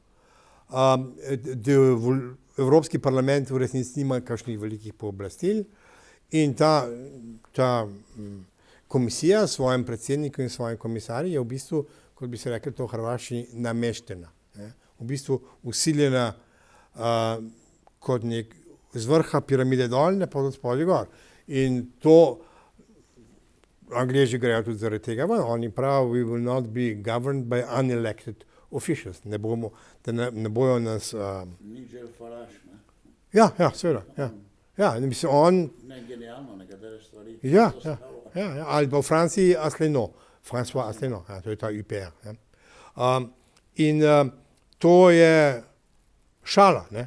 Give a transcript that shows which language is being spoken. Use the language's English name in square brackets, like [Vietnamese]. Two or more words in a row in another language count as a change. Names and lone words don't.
[Slovenian] Evropski parlament v resnici nima kakšnih velikih pooblastil in ta komisija s svojim predsednikom in svojim komisarji je v bistvu, kot bi se rekli to v Hrvaščini, nameštena. V bistvu usiljena kot nek z vrha piramide dol, ne pa od spodaj gor. In to Angleži grejo tudi zaradi tega ven. Oni pravijo, [English] we will not be governed by unelected officials. [Slovenian] Ne bojo nas... Ni Nigel Farage, ne? Ja, seveda. Ja, mislim, on... Ne, genialno, nekatere stvari. Ja, ali pa v Franciji Asselineau, François Asselineau, to je ta UPR. In to je šala, ne?